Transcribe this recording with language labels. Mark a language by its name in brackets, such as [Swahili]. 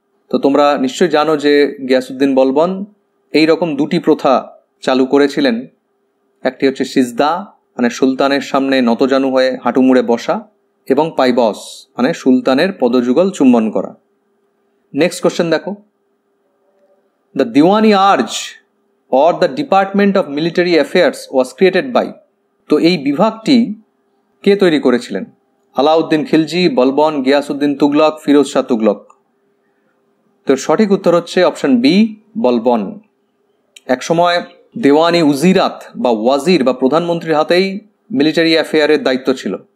[Bangla] তো তোমরা নিশ্চয়ই জানো যে গিয়াসউদ্দিন বলবন এই রকম দুটি প্রথা চালু করেছিলেন। একটি হচ্ছে সিজদা, মানে সুলতানের সামনে নতজানু হয়ে হাঁটু মুড়ে বসা, এবং পাইবস, মানে সুলতানের পদযুগল চুম্বন করা। নেক্সট কোশ্চেন দেখো। [English] The Diwani Arz or the Department of Military Affairs was created by? [Bangla] তো এই বিভাগটি কে তৈরি করেছিলেন? আলাউদ্দিন খিলজি, বলবন, গিয়াসউদ্দিন তুগলক, ফিরোজ শাহ তুগলক। তো সঠিক উত্তর হচ্ছে অপশন বি, বলবন। একসময় দেওয়ানি উজিরাত বা ওয়াজির বা প্রধানমন্ত্রীর হাতেই মিলিটারি অ্যাফেয়ারের দায়িত্ব ছিল।